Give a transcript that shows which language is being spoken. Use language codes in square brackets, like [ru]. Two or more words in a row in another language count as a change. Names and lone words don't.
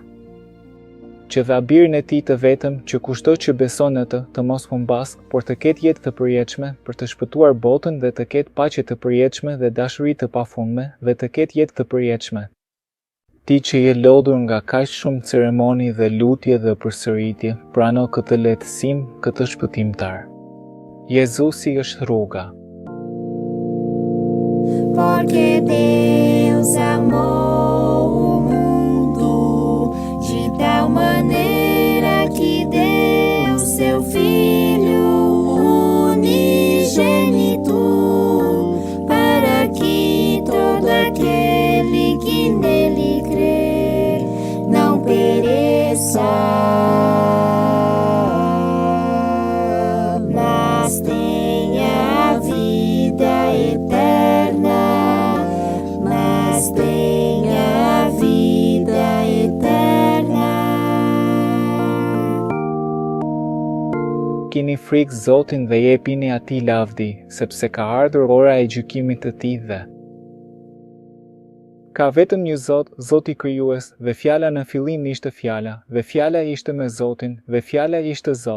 [sq] Që dhe abirin e tij të vetëm, që kushdo që beson në të mos humbas, por të ketë jetë të përjetshme, për të shpëtuar botën dhe të ketë paqe të përjetshme dhe dashuri të pafundme dhe të ketë jetë të përjetshme. Ti që je lodhur nga kaq shumë ceremoni dhe lutje dhe përsëritje, prano këtë lehtësim, këtë shpëtimtar. Jezusi është rruga. [pt] Porque Deus amou o mundo de tal maneira que deu seu Filho unigênito, para que todo aquele que nele crer não pereça, mas tenha a vida eterna. Tenha a vida eterna. [sq] Kini frikë Zotin dhe jepini atij lavdi, sepse ka ardhur ora e gjykimit të tij dhe. Ka vetëm një Zot, Zoti krijues, dhe fjala në fillim ishte fjala, dhe fjala ishte me Zotin, dhe fjala ishte Zot.